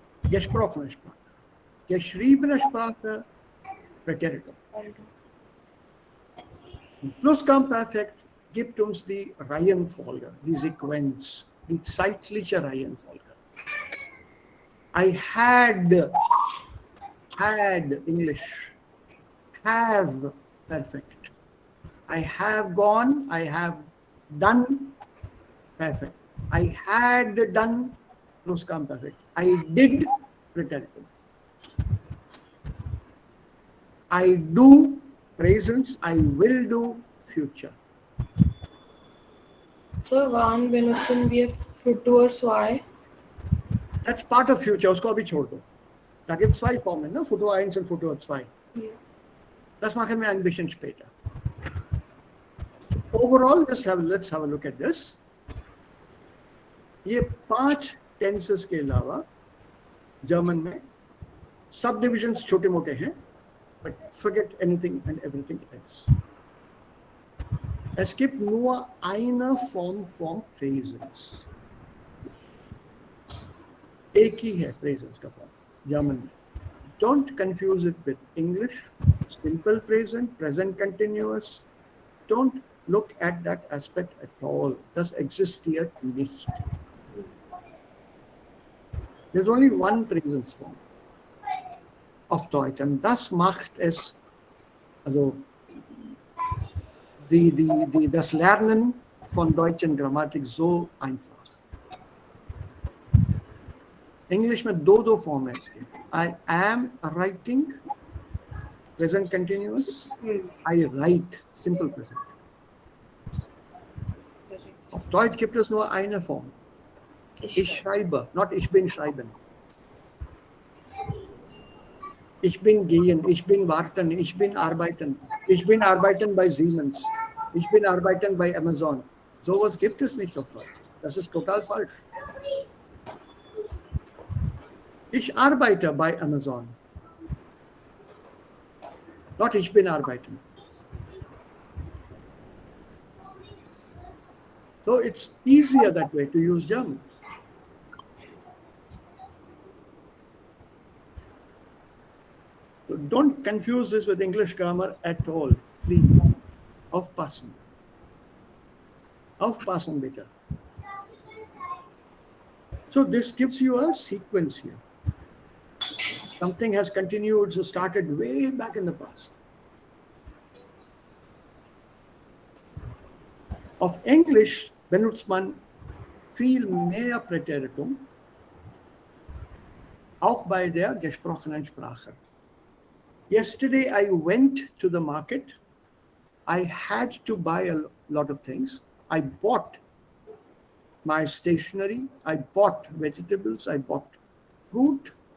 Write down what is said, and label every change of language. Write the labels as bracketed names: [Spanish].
[German] Gesprochene Sprache. Geschriebene Sprache, Präteritum. Plusquamperfekt gibt uns die Reihenfolge, die Sequenz, die zeitliche Reihenfolge. [English] I had English, have perfect. I have gone, I have done perfect. I had done plusquamperfekt. I did preteritum. I do presence, I will do future. [German] So, wann benutzen wir Futur 2? [English] That's part of future, [Hindi] उसको अभी छोड़ दो. [German] Da gibt es zwei Formen, ne? Futur 1 und Futur 2. Ja. Das machen wir ein bisschen später. [English] Overall, let's have a look at this. [Hindi] ये 5 tenses के अलावा German में subdivisions छोटे मोटे हैं, [English] but forget anything and everything else. [German] Es gibt nur eine Form von Presence. [Hindi] एक ही है presence का form, German में. [English] Don't confuse it with English, simple present, present continuous. Don't look at that aspect at all. [German] Das existiert nicht. [English] There's only one presence form [German] auf Deutsch, und das macht es, also das Lernen von deutschen Grammatik so einfach. [Hindi] English में दो form है इसके. [English] I am writing, present continuous. I write, simple present. [German] Auf Deutsch gibt es nur eine Form. Ich schreibe, not ich bin schreiben. Ich bin gehen, ich bin warten, ich bin arbeiten. Ich bin arbeiten bei Siemens. Ich bin arbeiten bei Amazon. Sowas gibt es nicht auf Deutsch. Das ist total falsch. Ich arbeite bei Amazon. Not ich bin arbeiten. [English] So it's easier that way to use German. So don't confuse this with English grammar at all, please. [German] Aufpassen. Aufpassen, bitte. [English] So this gives you a sequence here. Something has continued, so started way back in the past. [German] Auf Englisch benutzt man viel mehr Präteritum, auch bei der gesprochenen Sprache. [English] Yesterday I went to the market. I had to buy a lot of things. I bought my stationery, I bought vegetables, I bought fruit.